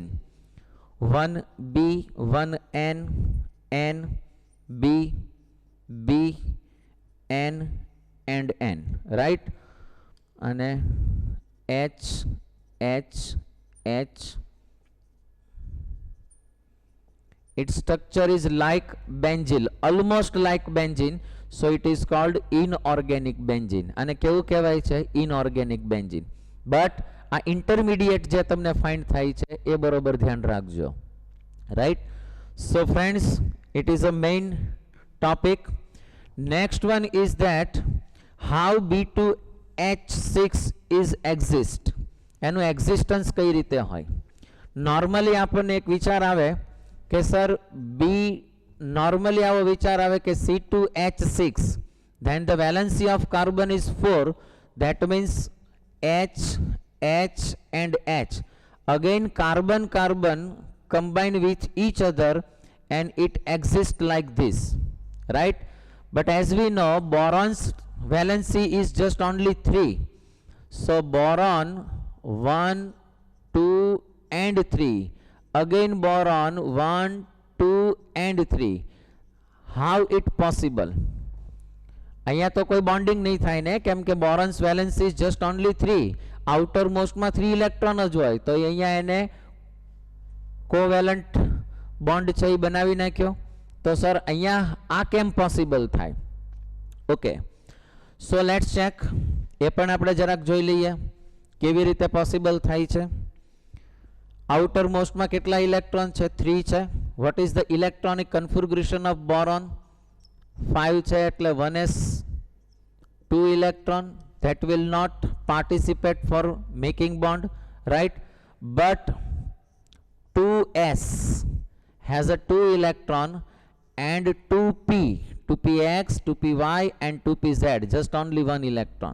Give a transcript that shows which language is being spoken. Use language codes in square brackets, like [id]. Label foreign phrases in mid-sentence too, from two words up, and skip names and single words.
[en] 1B, 1N, N, B, B, N and N, right? And H, H, H. Its structure is like benzene, almost like benzene, so it is called inorganic benzene. [gu] અને કેવું કહેવાય છે? [en] Inorganic benzene. But [gu] આ intermediate જે તમને find થાય છે એ બરોબર ધ્યાન રાખજો, [en] right? So friends, it is a main topic. Next one is that how B2H6 is exist. [gu] એનું એક્ઝિસ્ટન્સ કઈ રીતે હોય? નોર્મલી આપણને એક વિચાર આવે કે સર નોર્મલી આવો વિચાર આવે કે C2H6, [en] then the valency of carbon is 4, that means H, H and H. Again carbon combine with each other and it exists like this, right? But as we know, boron's valency is just only 3. So boron 1, 2 and 3. Again boron 1, 2 and 3. How it possible? [gu] અહીંયા તો કોઈ બોન્ડિંગ નહીં થાય ને, કેમ કે [en] boron's valency is just only 3. outer mostમાં [gu] 3 ઇલેક્ટ્રોન જ હોય, તો અહીંયા એને [en] covalent bond [gu] છે એ બનાવી નાખ્યો. તો સર અહીંયા આ કેમ પોસિબલ થાય? [en] okay, so let's check. [gu] એ પણ આપણે જરાક જોઈ લઈએ કેવી રીતે પોસિબલ થાય છે. [en] outer mostમાં [gu] કેટલા ઇલેક્ટ્રોન છે? 3 છે. [en] What is the electronic configuration of boron? 5 [gu] છે, એટલે [en] 1s 2 electron, that will not participate for making bond, right? But 2s has a 2 electron and 2p, 2px, 2py and 2pz, just only 1 electron.